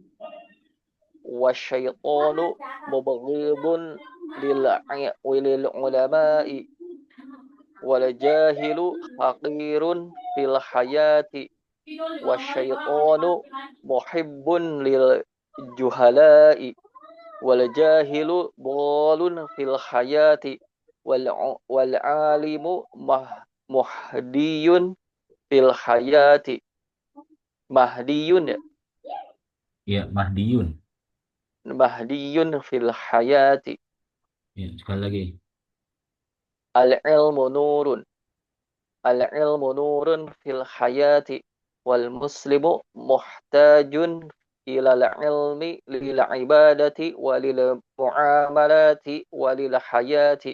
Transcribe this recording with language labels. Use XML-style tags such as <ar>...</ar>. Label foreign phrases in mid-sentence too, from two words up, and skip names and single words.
<ar>والشيطان مبغض للعلماء والجاهل حقير في الحياة والشيطان محب للجهلاء والجاهل ضال في الحياة والعالم مهدي في الحياة. Mahdiyun ya. Ya, Mahdiyun. مهديون في الحياة.</ar> <id>Ya, sekali lagi.</id> <ar>العلم نور. العلم نور في الحياة. والمسلم محتاج إلى العلم للعبادة وللمعاملة وللحياة.</ar>